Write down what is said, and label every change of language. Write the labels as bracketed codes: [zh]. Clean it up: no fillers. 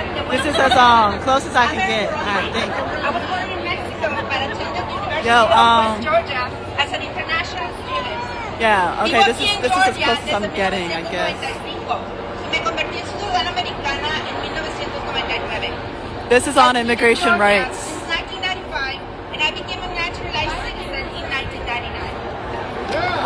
[en] This is as close as I can get, I think. I was born in Mexico, but attended the University [es] Yo, [en] of West Georgia as an international student. Yeah, okay, this is as close as I'm getting, I guess. [es] Me convertí en ciudadana americana en 1999. [en] This is on immigration rights. Since 1995, and I became a naturalized citizen in 1999.